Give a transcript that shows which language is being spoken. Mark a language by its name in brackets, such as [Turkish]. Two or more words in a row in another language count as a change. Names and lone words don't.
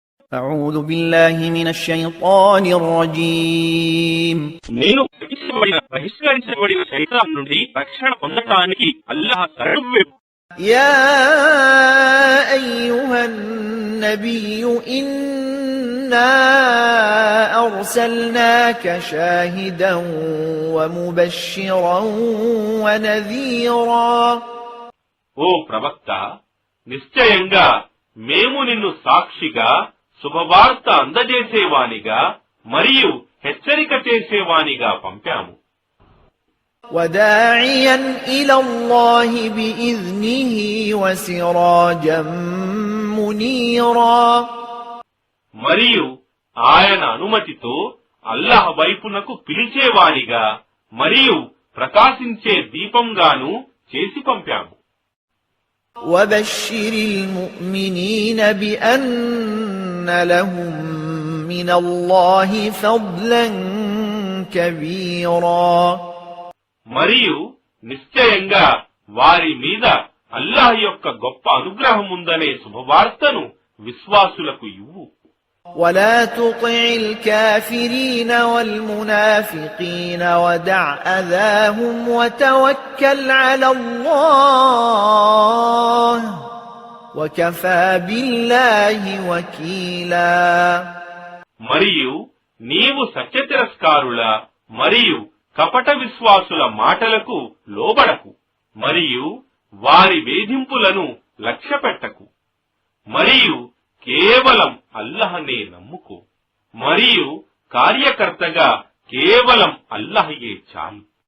[Arabic] أعوذ بالله من الشيطان الرجيم [Telugu] నేను బహిష్కరించబడిన శైతాన్ నుండి రక్షణ పొందడానికి అల్లాహ్ శరణు. [Arabic] يا أيها النبي إنا أرسلناك شاهدا ومبشرا ونذيرا. [Telugu] ఓ ప్రవక్త, నిశ్చయంగా మేము నిన్ను సాక్షిగా, శుభవార్త అందజేసేవానిగా మరియు హెచ్చరిక చేసేవానిగా పంపాము. [Arabic] وداعيا إلى الله بإذنه وسراجا منيرا. [Telugu] మరియు ఆయన అనుమతితో అల్లాహ్ వైపునకు పిలిచేవానిగా మరియు ప్రకాశించే దీపంగాను చేసి పంపాము. [Arabic] وبشر المؤمنين بأن لهم من الله فضلا كبيرا. [Telugu] మరియు నిశ్చయంగా వారి మీద అల్లాహ్ యొక్క గొప్ప అనుగ్రహం ఉందనే శుభవార్తను విశ్వాసులకు ఇవ్వు. [Arabic] ولا تطع الكافرين والمنافقين ودع أذاهم وتوكل على الله وكفى بالله وكيلا. [Telugu] మరియు నీవు సత్యతిరస్కారుల మరియు కపట విశ్వాసుల మాటలకు లోబడకు మరియు వారి వేధింపులను లక్ష్యపెట్టకు. మరియు కేవలం అల్లాహ్నే నమ్ముకో మరియు కార్యకర్తగా కేవలం అల్లాహ్యే చాలు.